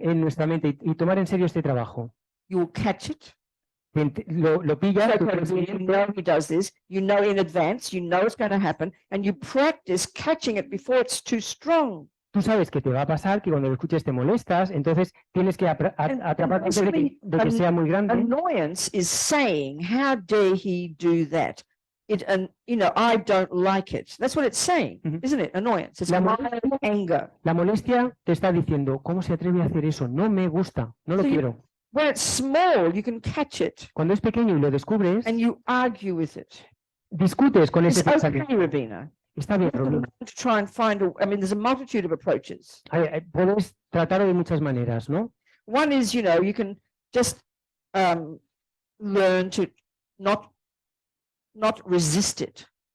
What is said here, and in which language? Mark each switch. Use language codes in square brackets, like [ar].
[es] en nuestra mente y tomar en serio este trabajo. [en] You'll catch it. [es] Lo pillas, tú [en] You know he does this. You know in advance. You know it's going to happen, and you practice catching it before it's too strong. tú sabes que te va a pasar, que cuando lo escuches te molestas, entonces tienes que atraparte antes de que sea muy grande. Annoyance is saying, how dare he do that? I don't like it. That's what it's saying, isn't it? Annoyance. It's anger. [es] La molestia te está diciendo, ¿cómo se atreve a hacer eso? No me gusta, no lo quiero. [en] When it's small, you can catch it [es] Cuando es pequeño y lo descubres, [en] and you argue with it. [es] discutes con ese [en] It's okay, [es] pensamiento. [en] Robina. [es] Está bien, Robina. [en] To try and find there's a multitude of approaches. [es] Puedes tratarlo de muchas maneras, ¿no? [en] One is, you can just learn to not resist it.